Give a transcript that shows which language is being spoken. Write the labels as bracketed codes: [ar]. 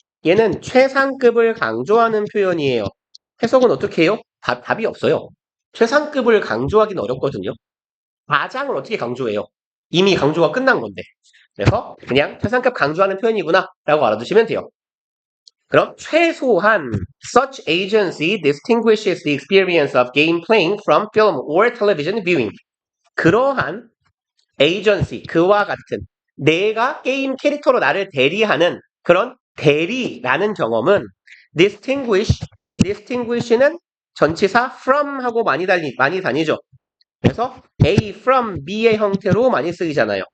[ko] 얘는 최상급을 강조하는 표현이에요. 해석은 어떻게 해요? 답이 없어요. 최상급을 강조하기는 어렵거든요. 가장을 어떻게 강조해요? 이미 강조가 끝난 건데. 그래서 그냥 최상급 강조하는 표현이구나 라고 알아두시면 돼요. 그럼 최소한 [en] such agency distinguishes the experience of game playing from film or television viewing. [ko] 그러한 agency, 그와 같은 내가 게임 캐릭터로 나를 대리하는 그런 대리라는 경험은 distinguish는 전치사 from하고 많이 다니죠. 그래서 A from B의 형태로 많이 쓰이잖아요.